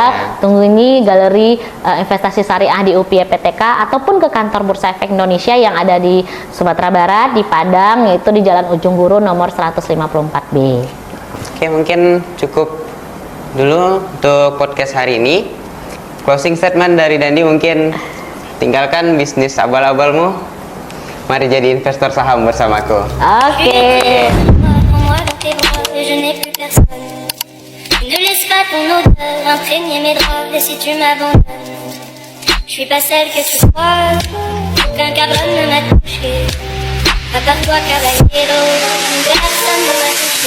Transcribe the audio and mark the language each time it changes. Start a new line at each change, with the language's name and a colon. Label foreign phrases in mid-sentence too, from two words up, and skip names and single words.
Indonesian: Kunjungi Galeri Investasi Syariah di UPI PTK ataupun ke kantor Bursa Efek Indonesia yang ada di Sumatera Barat, di Padang, yaitu di Jalan Ujung Guru nomor 154B. Oke, mungkin cukup dulu untuk podcast hari ini.
English: Closing statement
Indonesian: dari Dandi mungkin, tinggalkan bisnis abal-abalmu, mari jadi investor saham bersamaku. Oke.
French: Je n'ai plus personne. Ne laisse pas ton odeur imprégner mes draps. Et si tu m'abandonnes, je suis pas celle que tu crois. Aucun carbone ne m'a touché. À part toi, caballero, personne ne m'a touché.